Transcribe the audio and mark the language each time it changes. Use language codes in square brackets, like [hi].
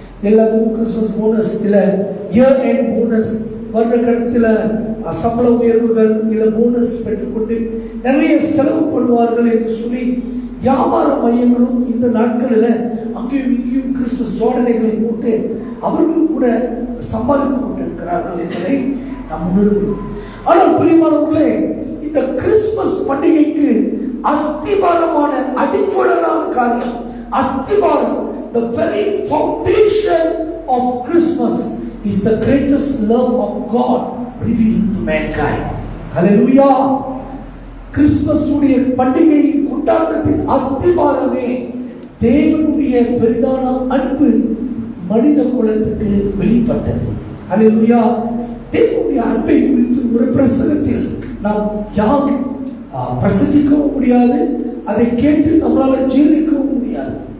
[ta] எல்லாத்துக்கும் Christmas bonus இல்ல year end bonus, வருட கட்டத்தில் சம்பள உயர்வுகள் இல்ல போனஸ் பெற்றுக்கொண்டு நிறைய செலவு பண்ணுவார்கள் என்று சொல்லி வியாபார மையங்களும் இந்த நாட்களில் அங்கேயும் இங்கேயும் கிறிஸ்துமஸ் ஜோடனைகளை போட்டு அவர்கள் கூட சம்பாதித்துக் கொண்டிருக்கிறார்கள் என்பதை நாம் உணர்கிறோம். ஆனால் பிரியமானவர்களே, இந்த கிறிஸ்துமஸ் பண்டிகைக்கு அஸ்திபாரமான அடிச்சுவடான காரியம், அஸ்திபாரம், [en] the very foundation of Christmas is the greatest love of God revealed to mankind. Hallelujah. [ta] Christmas உடைய பண்டிகை கொண்டாட்டத்தின் அஸ்திபாரமே தேவனுடைய பெரிதான அன்பு மனித குலத்துக்கு வெளிப்பட்டது. ஹல்லேலூயா. தேவனுடைய அன்பை குறித்து ஒரு பிரசங்கத்தில் நாம் யாரும் பிரசங்கிக்கவும் முடியாது, அதை கேட்டு நம்மளால ஜீர்ணிக்கவும் முடியாது.